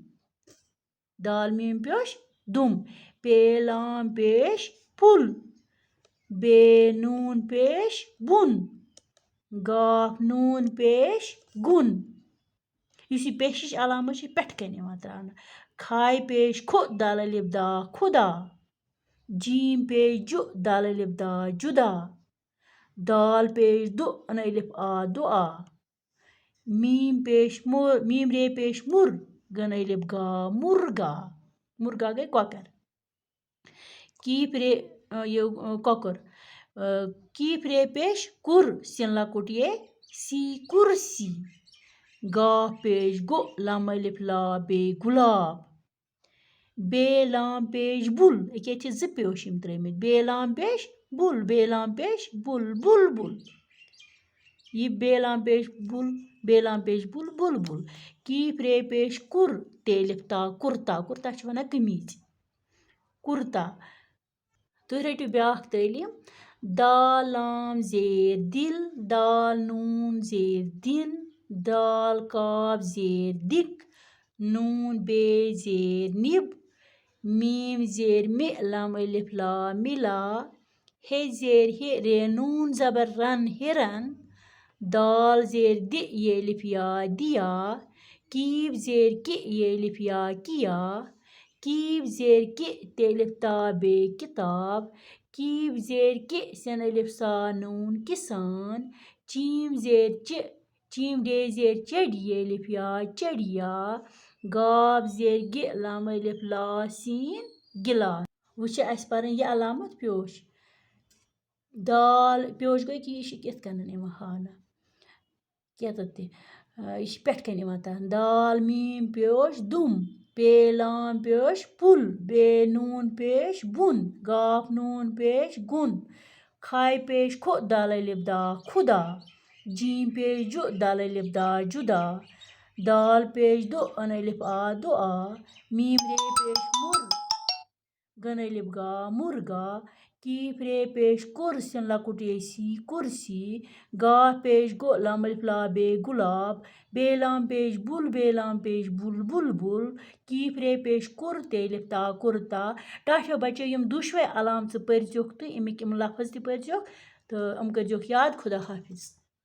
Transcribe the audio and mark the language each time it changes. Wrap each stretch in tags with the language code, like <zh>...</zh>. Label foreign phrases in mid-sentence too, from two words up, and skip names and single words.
<ks>دال میٖم پیوش دُم پے لام پیش پُل بے نوٗن پیش بُن گاف نوٗن پیش گُن یُس یہِ پیشِچ علامت چھِ پٮ۪ٹھٕ کَنۍ یِوان ترٛاونہٕ کھاے پیش کھُ دال الف دا خُدا جیٖم پیش جُ دال الف دا جُدا دال پیش دُ ان الف آ دُعا میٖم پیش میٖم رے پیش مُر گن الف گا مُرگا مُرگا گٔے کۄکَر کیٖف رے یہِ کۄکُر کیٖف رے پیش کُر سِن لۄکُٹ یے سی کُرسی گاف پیش گوٚ لام الف لا بے گُلاب بے لام پیش بُل ییٚتہِ چھِ زٕ پیوش یِم ترٛٲمٕتۍ بے لام پیش بُل بے لام پیش بُل بُل بُل یہِ بے لام پیش بُل بے لام پیش بُل بُل بُل کیٖف رے پیش کُر تے الف تا کُرتا کُرتا چھِ وَنان قمیٖز کُرتا تُہۍ رٔٹِو بیٛاکھ تعلیٖم دال لام زیر دِل دال نوٗن زیر دِن دال کاف زیر دِک نوٗن بے زیر نِب میٖم زیر مِ لام الف لا مِلا ہے زیر ہہِ رے نوٗن زبر رن ہِرن دال زیر دِ یہِ الف یا دِیا کیٖف زیر کہِ یہِ الف یا کِیا کیٖف زیر کہِ تے الف تا بے کِتاب کیٖف زیر کہِ سِن الف سا نوٗن کِسان چیٖم زیر چہِ چیٖم ڈے زیر چٔڈۍ یہِ الف یا چڑیا گاف زیر گہِ لام الف لا سیٖن گِلاس وۄنۍ چھِ اَسہِ پَرٕنۍ یہِ علامت پیوش دال پیوش گوٚو کہِ یہِ چھِ کِتھ کٔنۍ یِوان ہاونہٕ کیٚتَتھ تہِ یہِ چھِ پٮ۪ٹھٕ کَنۍ یِوان ترٛاونہٕ دال میٖم پیوش دُم پے لام پیوش پُل بے نوٗن پیش بُن گاف نوٗن پیش گُن کھاے پیش کھُ دال الف دا خُدا جیٖم پیش جُ دال الف دا جُدا دال پیش دُ ان الف آ دُعا میٖم رے پیش مُر گن الف گا مُرگا کیٖف رے پیش کُر سِن لۄکُٹ یے سی کُرسی گاف پیش گوٚ لام الف لا بے گُلاب بے لام پیش بُل بے لام پیش بُل بُل بُل کیٖف رے پیش کُر تے الف تا کُرتا ٹاٹھیو بچو یِم دۄشوَے علامژٕ پٔرۍزیوکھ تہٕ اَمِکۍ یِم لفظ تہِ پٔرۍزیوکھ تہٕ یِم کٔرۍزیوکھ یاد خدا حافِظ</ks>